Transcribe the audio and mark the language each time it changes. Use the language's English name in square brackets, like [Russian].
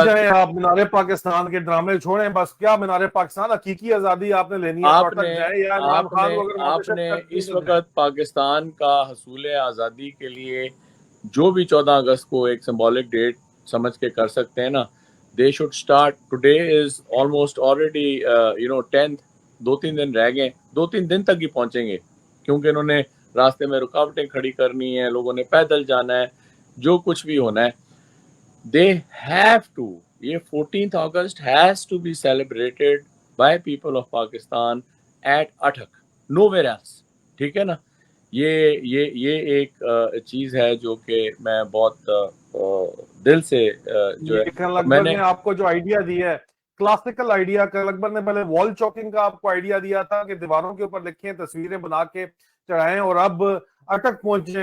[Urdu] جائیں آپ مینار پاکستان کے ڈرامے چھوڑیں. بس کیا مینار پاکستان حقیقی آزادی آپ نے لینی ہے تو اٹک جائیں, یا عمران خان کو اگر آپ نے اس وقت پاکستان کا حصول آزادی کے لیے جو بھی 14 اگست کو ایک سمبولک ڈیٹ سمجھ کے کر سکتے ہیں نا, [English] they should start. Today is almost already 10th. [Urdu] 2-3 دن رہ گئے, 2-3 دن تک ہی پہنچیں گے, کیونکہ انہوں نے راستے میں رکاوٹیں کھڑی کرنی ہیں, لوگوں نے پیدل جانا ہے, جو کچھ بھی ہونا ہے. [English] They have to. [Urdu] یہ [English] 14th August has to be celebrated by people of Pakistan at Atak, nowhere else. [Urdu] ٹھیک ہے نا, یہ ایک چیز ہے جو کہ میں بہت دل سے جو ہے میں نے آپ کو جو آئیڈیا دیا ہے, کلاسیکل آئیڈیا, اکبر نے پہلے وال چوکنگ کا آپ کو آئیڈیا دیا تھا کہ دیواروں کے اوپر لکھیں, تصویریں بنا کے چڑھائیں, اور اب اٹک پہنچیں.